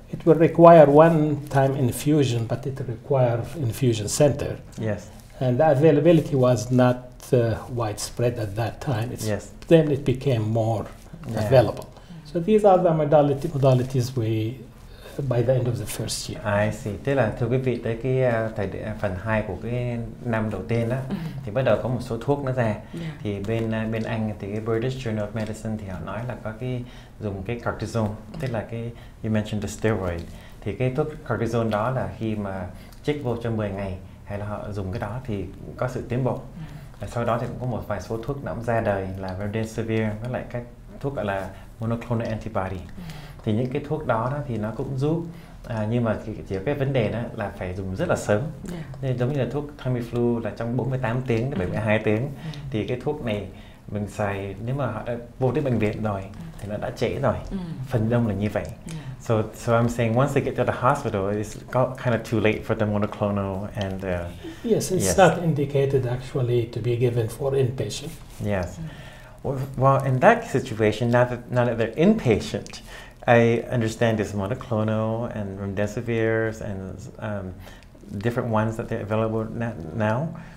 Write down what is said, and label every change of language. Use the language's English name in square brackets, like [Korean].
[English] It will require one-time infusion, but it requires infusion center. Yes. And the availability was not widespread at that time. Yes. Then it became more available. So these are the modalities we, by the end of the first year. I see. [Vietnamese] Tức là thưa quý vị, tới cái phần 2 của cái năm đầu tiên đó thì bắt đầu có một số thuốc nó ra. Thì bên Anh thì cái British Journal of Medicine thì họ nói là có cái dùng cái cortisone, tức là cái [English] you mentioned the steroid. [Vietnamese] Thì cái thuốc cortisone đó là khi mà chích vô cho 10 ngày hay là họ dùng cái đó thì có sự tiến bộ. Và sau đó thì cũng có một vài số thuốc nó cũng ra đời là remdesivir với lại các thuốc gọi là monoclonal antibody. Thì những cái thuốc đó thì nó cũng giúp, nhưng mà chỉ có cái vấn đề đó là phải dùng rất là sớm. Nên giống như là thuốc Tamiflu là trong 48 tiếng đến 72 tiếng. Thì cái thuốc này mình xài nếu mà họ đã vô tới bệnh viện rồi thì nó đã trễ rồi. Phần đông là như vậy. [English] So I'm saying once they get to the hospital, it's kind of too late for the monoclonal and yes, it's not indicated actually to be given for inpatient. Yes. Well, in that situation, now that they're inpatient, I understand there's monoclonal and remdesivirs and different ones that they're available now.